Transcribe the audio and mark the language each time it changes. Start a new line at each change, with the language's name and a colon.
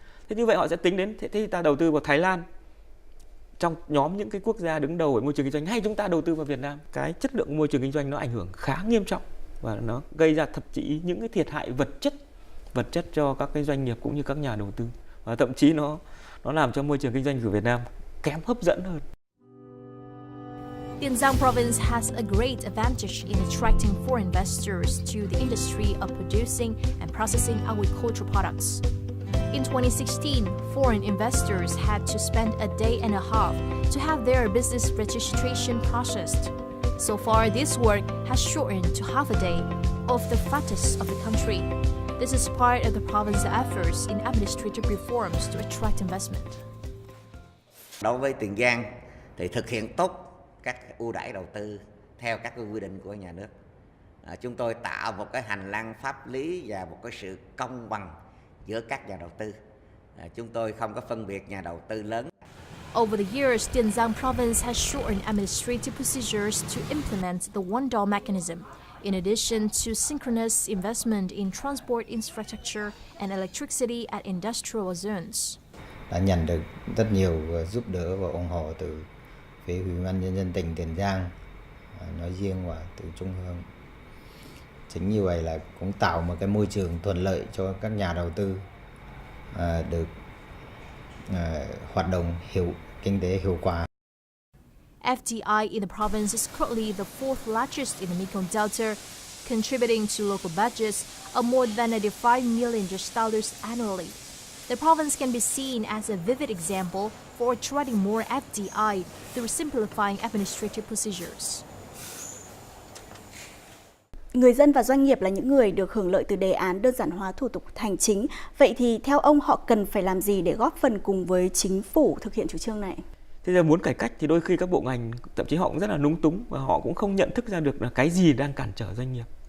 Vietnamese: Thế như vậy họ sẽ tính đến thế thì ta đầu tư vào Thái Lan trong nhóm những cái quốc gia đứng đầu về môi trường kinh doanh, hay chúng ta đầu tư vào Việt Nam, cái chất lượng môi trường kinh doanh nó ảnh hưởng khá nghiêm trọng và nó gây ra thậm chí những cái thiệt hại vật chất cho các cái doanh nghiệp cũng như các nhà đầu tư, và thậm chí nó làm cho môi trường kinh doanh của Việt Nam kém hấp dẫn hơn.
English: Tiền Giang province has a great advantage in attracting foreign investors to the industry of producing and processing agricultural products. In 2016, foreign investors had to spend a day and a half to have their business registration processed. So far, this work has shortened to half a day of the fattest of the country. This is part of the province's efforts in administrative reforms to attract investment.
Vietnamese: Đối với Tiền Giang thì thực hiện tốt các ưu đãi đầu tư theo các quy định của nhà nước. Chúng tôi tạo một cái hành lang pháp lý và một cái sự công bằng giữa các nhà đầu tư. Chúng tôi không có phân biệt nhà đầu tư lớn.
English: Over the years, Tiền Giang province has shortened administrative procedures to implement the one-door mechanism, in addition to synchronous investment in transport infrastructure and electricity at industrial zones.
Vietnamese: Đã nhận được rất nhiều giúp đỡ và ủng hộ từ phía Ủy ban nhân dân tỉnh Tiền Giang nói riêng và từ trung ương. Chính như vậy là cũng tạo một cái môi trường thuận lợi cho các nhà đầu tư được hoạt động kinh tế hiệu quả.
English: FDI in the province is currently the fourth largest in the Mekong Delta, contributing to local budgets of more than $85 million annually. The province can be seen as a vivid example for attracting more FDI through simplifying administrative procedures.
Vietnamese: Người dân và doanh nghiệp là những người được hưởng lợi từ đề án đơn giản hóa thủ tục hành chính. Vậy thì theo ông họ cần phải làm gì để góp phần cùng với chính phủ thực hiện chủ trương này? Thế giờ muốn cải cách thì đôi khi các bộ ngành thậm chí họ cũng rất là lúng túng và họ cũng không nhận thức ra được là cái gì đang cản trở doanh nghiệp.